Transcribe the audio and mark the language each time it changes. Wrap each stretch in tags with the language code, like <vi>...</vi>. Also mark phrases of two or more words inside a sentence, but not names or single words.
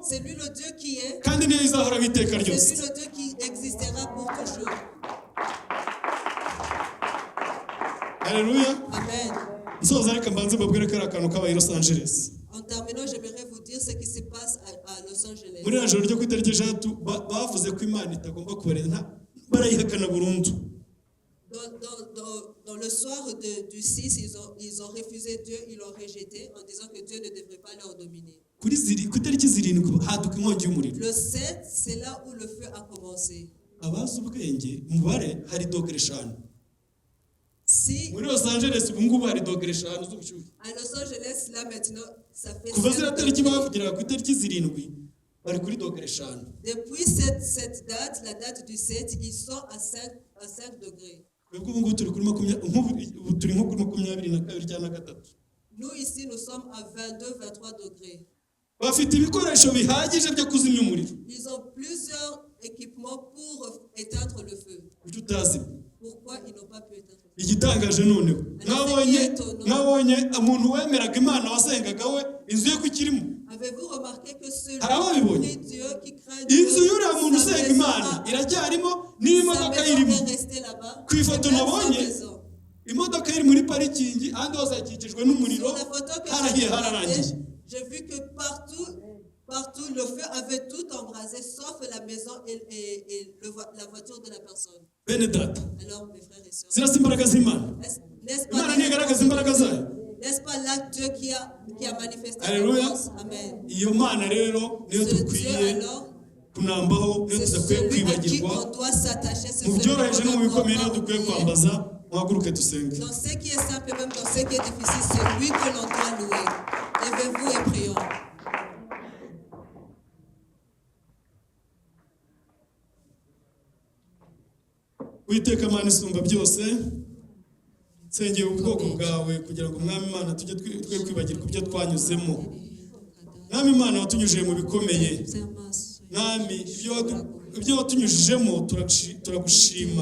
<fr>c'est lui le Dieu qui est,</fr> <rw>kandi niyo izahora iteka</rw> <fr>c'est</fr> <rw>ryose.</rw> <fr>lui le Dieu qui existera pour toujours. Alléluia. Amen.</fr> <rw>Nsoza reka mbanze mbabwire ko ari akantu kabaye i Los Angeles.</rw> <fr>En terminant, j'aimerais vous dire ce qui se passe à Los Angeles.</fr> <rw>Muri ijoro ryo ku itariki 6 bavuze ko Imana itagomba kubareza, barayihakana burundu.</rw> <fr>Dans le soir du 6, ils ont refusé Dieu, ils l'ont rejeté en disant que Dieu ne devrait pas leur dominer.</fr> <rw>Ku itariki 7 haduka inkongi y'umuriro.</rw> <fr>Le 7, c'est là où le feu a commencé.</fr> <rw>Abazi ubwenge mubare hari dogere 5.</rw> <fr>Si</fr> <rw>Muri Los Angeles ubu ngubu hari dogere 5 z'ubushyuhe.</rw> <fr>à Los Angeles, là maintenant, ça fait</fr> <rw>Kuva 7 ziriya tariki</rw> <fr>degrés.</fr> <rw>bavugira ku itariki 7 bari kuri dogere 5.</rw> <fr>Depuis cette date, la date du 7, ils sont à 5 degrés.</fr> <rw>Twebwe ubu ngubu turi kuri 20, turi nko kuri 22 cyangwa 23.</rw> <fr>Nous, ici, nous sommes à 22-23 degrés.</fr> <rw>Bafite ibikoresho bihagije byo kuzimya umuriro.</rw> <fr>Ils ont plusieurs équipements pour éteindre le feu.</fr> <rw>Kuki utazi?</rw> <fr>Pourquoi ils n'ont pas pu éteindre le feu?</fr> <rw>Igitangaje noneho nabonye umuntu wemeraga Imana wasengaga we inzu ye ko ikirimo.</rw> <fr>Avez-vous remarqué que celui</fr> <rw>Harababibonye.</rw> <fr>qui Dieu, qui craint</fr> <rw>Inzu</rw> <fr>Dieu,</fr> <rw>y'uriya muntu</rw> <fr>sa</fr> <rw>usenga</rw> <fr>maison</fr> <rw>Imana iracyarimo n'imodoka</rw> <fr>sa maison</fr> <rw>irimo.</rw> <fr>est restée là-bas.</fr> <rw>Ku ifoto</rw> <fr>Et même sa</fr> <rw>nabonye</rw> <fr>maison.</fr> <rw>imodoka iri muri parikingi ahandi hose hakikijwe n'umuriro,</rw> <fr>Sur la photo que</fr> <rw>harahiye</rw> <fr>j'ai</fr> <rw>hararangiye.</rw> <fr>regardée, j'ai vu que partout le feu avait tout embrasé, sauf la maison et la voiture de la personne.</fr> <rw>Bene data,</rw> <fr>Alors, mes frères et sœurs,</fr> <rw>zirasa imbaraga z'Imana.</rw> <fr>n'est-ce</fr> <rw>Imana</rw> <fr>pas,</fr> <rw>ntigaragaza imbaraga zayo.</rw> <fr>n'est-ce pas là Dieu qui a manifesté Alléluia. sa force? Amen.</fr> <rw>Iyo Mana rero niyo</rw> <fr>Ce Dieu</fr> <rw>dukwiye</rw> <fr>alors</fr> <rw>kunambaho niyo</rw> <fr>C'est</fr> <rw>tudakwiye</rw> <fr>celui à qui</fr> <rw>kwibagirwa</rw> <fr>on doit s'attacher. C'est</fr> <rw>mu</rw> <fr>celui</fr> <rw>byoroheje no mu</rw> <fr>qu'on</fr> <rw>bikomeye niyo</rw> <fr>doit</fr> <rw>dukwiye</rw> <fr>prier.</fr> <rw>kwambaza. Muhaguruke dusenge.</rw> <fr>Dans ce qui est simple, même dans ce qui est difficile, c'est lui que l'on doit louer. Levez-vous et prions.</fr> <rw>Uwiteka Mana isumba byose, nsengeye ubwoko bwawe kugira ngo Mwami Imana tujye twe kwibagirwa ibyo twanyuzemo. Mwami Imana watunyujije mu bikomeye. Mwami ibyo watunyujijemo turagushima.</rw>